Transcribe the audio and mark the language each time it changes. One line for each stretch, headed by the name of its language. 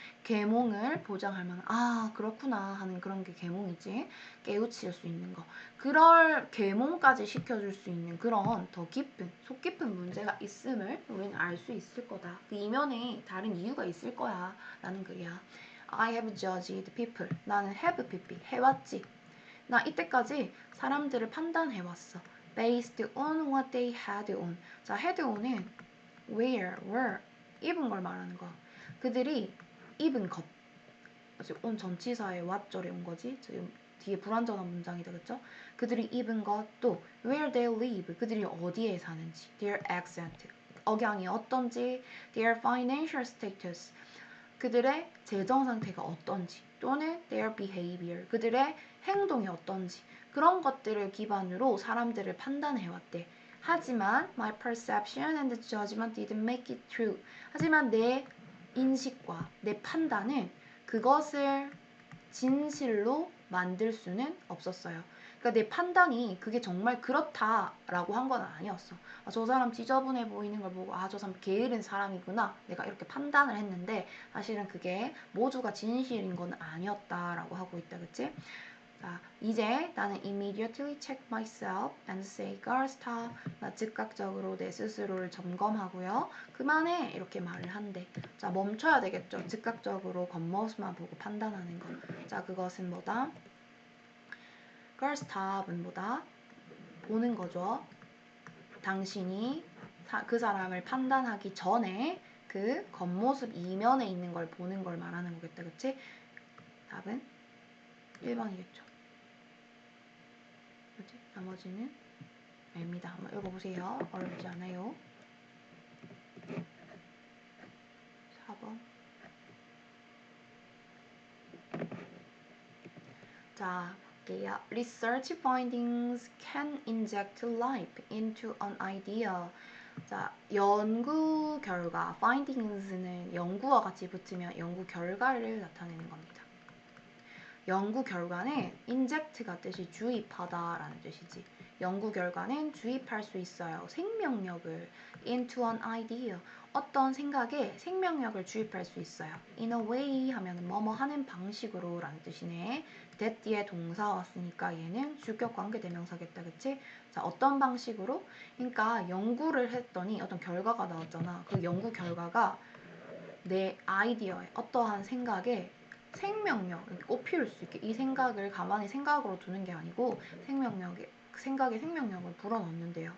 Korean: 계몽을 보장할 만한 그렇구나 하는 그런 게 계몽이지 깨우칠 수 있는 거 그럴 계몽까지 시켜줄 수 있는 그런 더 깊은 속 깊은 문제가 있음을 우리는 알 수 있을 거다 그 이면에 다른 이유가 있을 거야 라는 글이야
English: I have judged people
Korean: 나는 have people 해왔지 나 이때까지 사람들을 판단해왔어.
English: Based on what they had on.
Korean: 자, had on은 where, were, 입은 걸 말하는 거야. 그들이 입은 것. 지금 on 전치사에 what절에 온 거지. 지금 뒤에 불완전한 문장이다, 그쵸? 그들이 입은 것, 또
English: where they live.
Korean: 그들이 어디에 사는지.
English: Their accent.
Korean: 억양이 어떤지.
English: Their financial status.
Korean: 그들의 재정 상태가 어떤지 또는
English: their behavior,
Korean: 그들의 행동이 어떤지 그런 것들을 기반으로 사람들을 판단해왔대. 하지만
English: my perception and judgment didn't make it true.
Korean: 하지만 내 인식과 내 판단은 그것을 진실로 만들 수는 없었어요. 그러니까 내 판단이 그게 정말 그렇다라고 한 건 아니었어. 저 사람 지저분해 보이는 걸 보고 저 사람 게으른 사람이구나. 내가 이렇게 판단을 했는데 사실은 그게 모두가 진실인 건 아니었다라고 하고 있다. 그치? 자, 이제 나는
English: immediately check myself and say, girl, stop.
Korean: 나 즉각적으로 내 스스로를 점검하고요. 그만해. 이렇게 말을 한대. 자, 멈춰야 되겠죠. 즉각적으로 겉모습만 보고 판단하는 거. 자, 그것은 뭐다? girl, stop은 뭐다? 보는 거죠. 당신이 그 사람을 판단하기 전에 그 겉모습 이면에 있는 걸 보는 걸 말하는 거겠다. 그치? 답은 1번이겠죠. 그치? 나머지는 아닙니다. 한번 읽어보세요. 어렵지 않아요. 4번. 자, 볼게요.
English: Research findings can inject life into an idea.
Korean: 자, 연구 결과, findings는 연구와 같이 붙으면 연구 결과를 나타내는 겁니다. 연구 결과는 inject가 뜻이 주입하다라는 뜻이지. 연구 결과는 주입할 수 있어요. 생명력을
English: into an idea.
Korean: 어떤 생각에 생명력을 주입할 수 있어요. in a way 하면 뭐뭐 하는 방식으로 라는 뜻이네. that 뒤에 동사 왔으니까 얘는 주격 관계대명사겠다. 그치? 자, 어떤 방식으로? 그러니까 연구를 했더니 어떤 결과가 나왔잖아. 그 연구 결과가 내 아이디어에 어떠한 생각에 생명력, 꼭 피울 수 있게 이 생각을 가만히 생각으로 두는 게 아니고 생각에 생명력을 불어넣는데요.